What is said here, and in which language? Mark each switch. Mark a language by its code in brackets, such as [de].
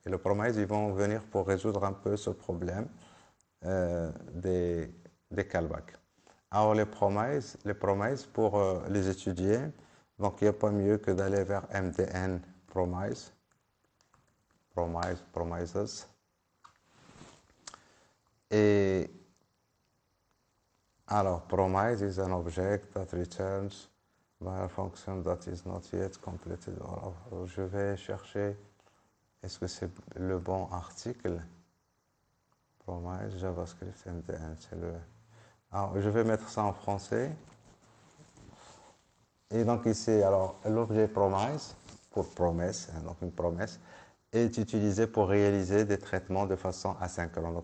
[fr] Et les promises, ils vont venir pour résoudre un peu ce problème des callbacks. Alors, les promises pour les étudier, donc il n'y a pas mieux que d'aller vers MDN promise. Promises. Et alors, [en] promise is an object that returns by a function that is not yet completed. [fr] Alors, je vais chercher, est-ce que c'est le bon article? Promise, JavaScript, MDN, c'est le... Alors, je vais mettre ça en français. Et donc ici, alors, l'objet promise, pour promesse, hein, donc une promesse, est utilisé pour réaliser des traitements de façon asynchrone.